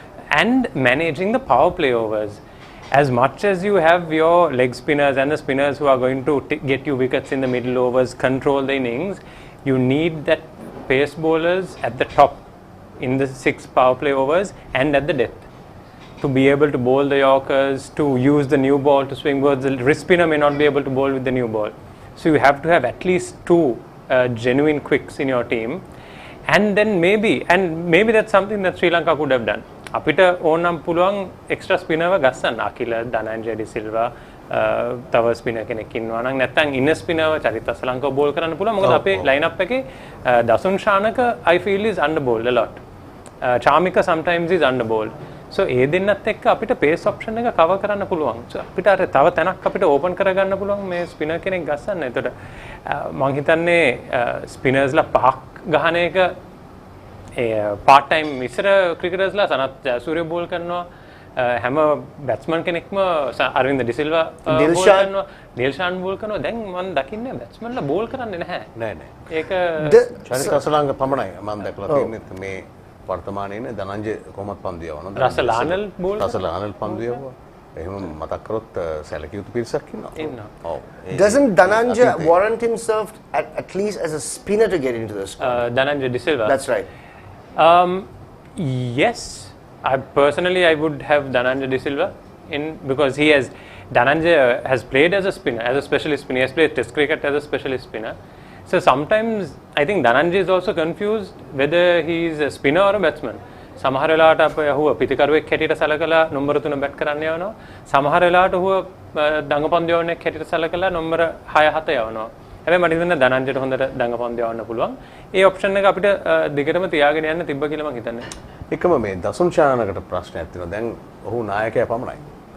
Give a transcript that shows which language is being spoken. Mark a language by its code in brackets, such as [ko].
[en] And managing the power play overs. As much as you have your leg spinners and the spinners who are going to get you wickets in the middle overs, control the innings, you need that pace bowlers at the top in the 6 power play overs and at the depth to be able to bowl the Yorkers, to use the new ball to swing balls. The wrist spinner may not be able to bowl with the new ball. So you have to have at least 2 genuine quicks in your team, and then maybe that's something that Sri Lanka could have done. [si] අපිට ඕනම් පුළුවන් extra ස්පිනර්ව ගස්සන්න. Akila, Dhananjaya D Silva, තව ස්පිනර් කෙනෙක් ඉන්නවා නම් නැත්නම් ඉන්න ස්පිනර් චරිත අසලංකව ball කරන්න පුළුවන්. මොකද අපේ ලයින් අප් එකේ දසුන් Shanaka [en] I feel is under bowled a lot. Chamika sometimes is under bowled. [si] So ඒ දෙන්නත් එක්ක අපිට pace option එක cover කරන්න පුළුවන්. So අපිට අර තව තැනක් අපිට open කරගන්න පුළුවන් මේ ස්පිනර් කෙනෙක් ගස්සන්න. එතකොට මම හිතන්නේ ස්පිනර්ස්ලා පහක් ගහන එක part time ඉස්සර ක්‍රිකටර්ස්ලා සනත් ජයසූරිය බෝල් කරනවා. හැම බැට්ස්මන් කෙනෙක්ම අරවින්ද ඩිසිල්වා බෝල් කරනවා. ඩේල්ෂාන් බෝල් කරනවා. දැන් මම දකින්නේ බැට්ස්මන්ලා බෝල් කරන්නේ නැහැ. නෑ. ඒක චරිත අසලංග පමණයි මම දැකලා තියෙන්නේ මේ වර්තමානයේ ධනංජය කොහොමත් පන්දු යවනවා. රසල් ආනල් බෝල් රසල් ආනල් පන්දු යවුවා. එහෙම මතක් කරොත් සැලකිය යුතු පිරිසක් ඉන්නවා. ඔව්. [en] Doesn't Dhananjay warrant himself at least as a spinner to get into the squad? Dhananjay De Silva. That's right. Yes, I would have Dhananjay De Silva in because Dhananjay has played as a spinner, as a specialist spinner. He has played Test cricket as a specialist spinner. So sometimes I think Dhananjay is also confused whether he is a spinner or a batsman. [si] සමහර වෙලාවට අපේ හුව පිටිකරුවෙක් හැටියට සලකලා number 3 bat කරන්න යවනවා. සමහර වෙලාවට හුව දඟපන්දු යවන්නෙක් හැටියට සලකලා නම්බර 6 7 යවනවා. හැබැයි මට හිතෙනවා ධනංජයට හොඳට දඟපන්දු යවන්න පුළුවන්. ඒ ඔප්ෂන් එක අපිට දිගටම තියාගෙන යන්න තිබ්බ කියලා මම හිතන්නේ. එකම මේ දසුන් ශානකට ප්‍රශ්නයක් තියෙනවා. දැන් ඔහු නායකයා පමණයි.